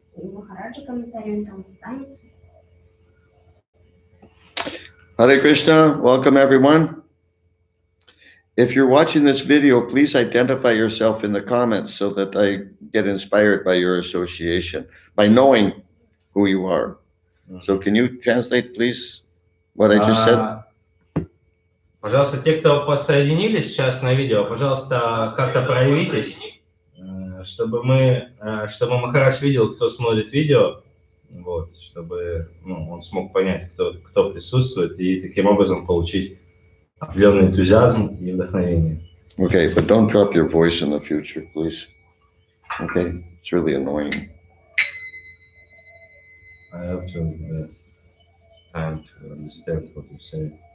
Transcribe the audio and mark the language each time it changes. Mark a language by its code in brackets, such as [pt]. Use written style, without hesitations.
[ru] И Махараджа комментарием там останется. [en] Hare Krishna, welcome everyone. If you're watching this video, please identify yourself in the comments so that I get inspired by your association, by knowing who you are. So can you translate, please, what I just said? [ru] Пожалуйста, те, кто подсоединились сейчас на видео, пожалуйста, как-то проявитесь, чтобы Махарадж видел, кто смотрит видео, вот, чтобы он смог понять, кто присутствует, и таким образом получить определенный энтузиазм и вдохновение. [en] Okay, but don't drop your voice in the future, please. Okay, it's really annoying. I have to have time to understand what you say.